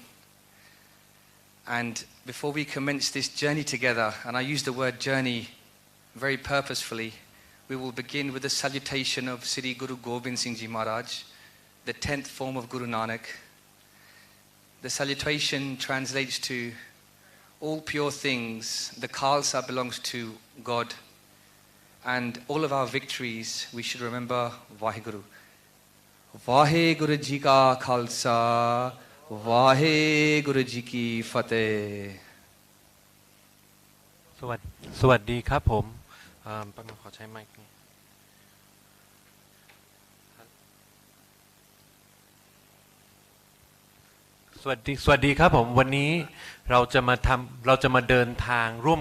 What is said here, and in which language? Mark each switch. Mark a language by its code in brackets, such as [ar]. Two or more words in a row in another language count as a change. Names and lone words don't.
[en] And before we commence this journey together, and I use the word journey very purposefully, we will begin with the salutation of Sri Guru Gobind Singh Ji Maharaj, the 10th form of Guru Nanak. The salutation translates to all pure things, the Khalsa belongs to God. And all of our victories, we should remember Vaheguru. [pa] ਵਾਹਿਗੁਰੂ ਜੀ ਕਾ ਖ਼ਾਲਸਾ, ਵਾਹਿਗੁਰੂ ਜੀ ਕੀ ਫ਼ਤਿਹ. [th] สวัสดีครับผมประมาณขอใช้ไมค์สวัสดีครับผมวันนี้เราจะมาเดินทางร่วม